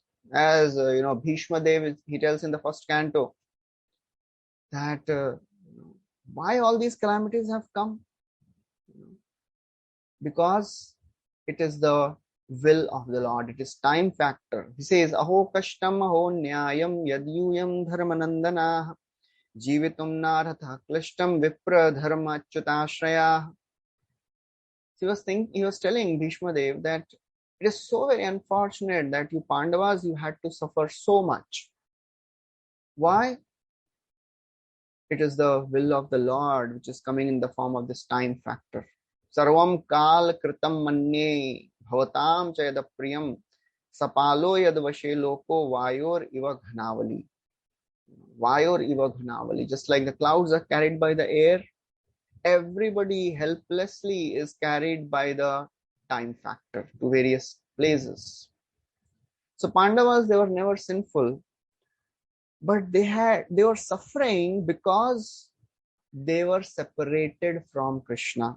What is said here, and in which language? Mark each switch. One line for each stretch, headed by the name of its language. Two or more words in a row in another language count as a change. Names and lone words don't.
English: As Bhishma Dev, he tells in the first canto that Why all these calamities have come? Because it is the will of the Lord. It is time factor. He says,
Sanskrit: अहो कष्टम् अहो न्याय्यम् यद्यूयम् धर्मनन्दन जीवितुम् नार्हथ क्लिष्टम् विप्र धर्माच्युताश्रय.
English: He was telling Bhishma Dev that it is so very unfortunate that you Pandavas, you had to suffer so much. Why? It is the will of the Lord which is coming in the form of this time factor.
Sanskrit: सर्वम् काल कृतम् मन्ये भवताम् चयद प्रियम् सपालो यद् वशे लोको वायोर् इव घनावलि. वायोर् इव घनावलि.
English: Just like the clouds are carried by the air, everybody helplessly is carried by the time factor to various places. So Pandavas, they were never sinful, but they were suffering because they were separated from Krishna.